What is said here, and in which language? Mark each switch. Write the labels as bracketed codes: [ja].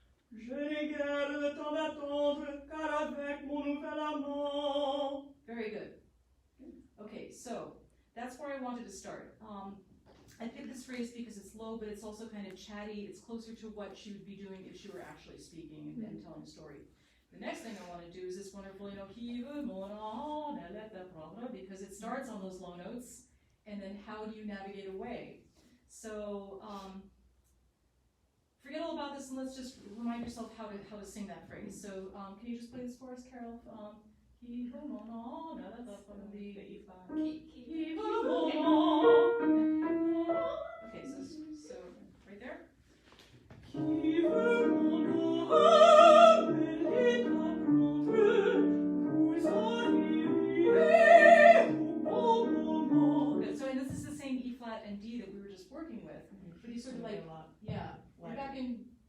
[fr] Je n'ai guère le temps d'attendre, car avec mon nouvel amant. [en] Very good. Okay, so that's where I wanted to start. I picked this phrase because it's low, but it's also kind of chatty. It's closer to what she would be doing if she were actually speaking and telling a story. The next thing I want to do is this wonderful, qui veut mon âme, elle est prendre, because it starts on those low notes, and then how do you navigate away? So forget all about this and let's just remind yourself how to sing that phrase. So can you just play this for us, Carol? [fr] Qui veut mon âme, elle est prendre, the E flat. Qui veut mon âme. Okay, so right there. Qui veut mon âme, elle est prendre, vous arrivez au bon moment. [en] Good. So and this is the same E flat and D that we were just working with. But you sort of like, yeah. We're back in.